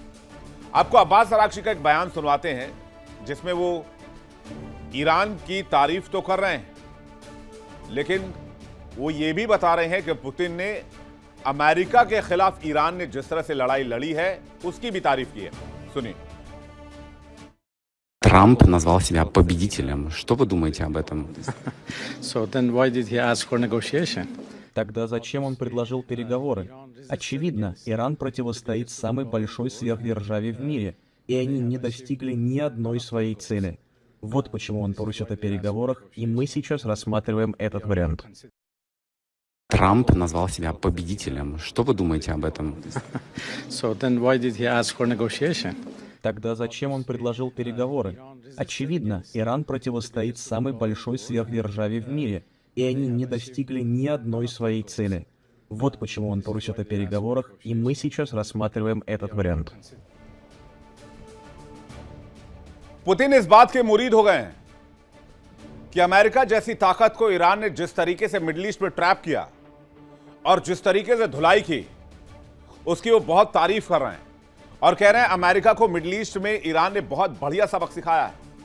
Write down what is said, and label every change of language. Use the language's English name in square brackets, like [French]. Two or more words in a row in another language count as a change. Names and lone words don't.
[Hindi] आपको अब्बास अराक्ची का एक बयान सुनवाते हैं, जिसमें वो ईरान की तारीफ तो कर रहे हैं, लेकिन वो ये भी बता रहे हैं कि पुतिन ने अमेरिका के खिलाफ ईरान ने जिस तरह से लड़ाई लड़ी है, उसकी भी तारीफ की है। सुनिए। [Russian] Трамп назвал себя победителем. Что вы думаете об этом? [English] So then why did he ask for negotiation? [Russian] Тогда зачем он предложил переговоры? Очевидно, Иран противостоит самой большой сверхдержаве в мире, и они не достигли ни одной своей цели. Вот почему он просит о переговорах, и мы сейчас рассматриваем этот вариант. Трамп назвал себя победителем. Что вы думаете об этом? [English] So then why did he ask for negotiation? [Russian] Тогда зачем он предложил переговоры? Очевидно, Иран противостоит самой большой сверхдержаве в мире, и они не достигли ни одной своей цели. Вот почему он поручит о переговорах, и мы сейчас рассматриваем этот вариант. [Hindi] पुतिन इस बात के मुरीद हो गए हैं कि अमेरिका जैसी ताकत को ईरान ने जिस तरीके से [English] Middle East [Hindi] में ट्रैप किया और जिस तरीके से धुलाई की, उसकी वो बहुत तारीफ कर रहे हैं और कह रहे हैं अमेरिका को [English] Middle East [Hindi] में ईरान ने बहुत बढ़िया सबक सिखाया है।